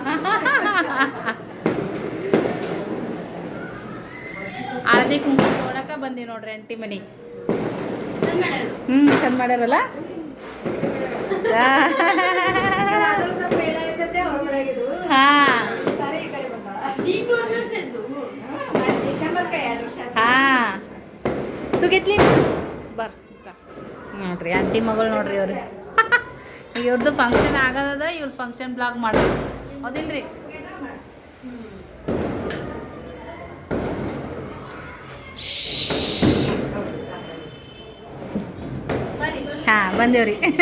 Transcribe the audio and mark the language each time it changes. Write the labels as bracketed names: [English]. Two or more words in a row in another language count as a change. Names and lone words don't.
[Kannada] ಹಳದಿ ಕುಂಕುಮ ನೋಡಕ ಬಂದಿ ನೋಡ್ರಿ ಆಂಟಿ ಮನೆಗೆ ಚಂದ ಮಾಡ್ಯಾರಲ್ಲ ಹಾ ಹಾ [Marathi] तू घेतली बर [Kannada] ನೋಡ್ರಿ ಆಂಟಿ ಮಗಳು ನೋಡ್ರಿ ಅವ್ರಿ ಈಗ ಇವ್ರದ್ದು ಫಂಕ್ಷನ್ ಆಗದ ಇವ್ರ [English] function blog [Kannada] ಮಾಡೋದು ಹೌದಿಲ್ರಿ? ಹಾಂ ಬಂದೇವ್ರಿ.